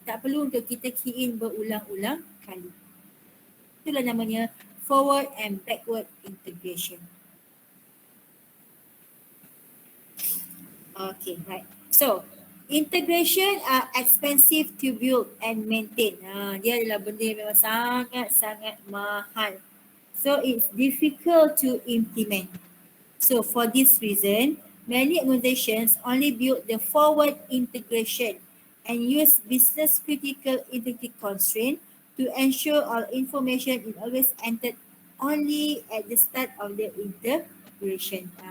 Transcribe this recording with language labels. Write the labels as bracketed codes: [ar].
[ms] Tak perlu untuk kita key in berulang-ulang kali. Itulah namanya forward and backward integration. [en] Okay, right. So, integration are expensive to build and maintain. [ms] Dia adalah benda yang memang sangat-sangat mahal. [en] So, it's difficult to implement. So, for this reason, many organizations only build the forward integration and use business critical integrity constraint to ensure all information is always entered only at the start of the integration.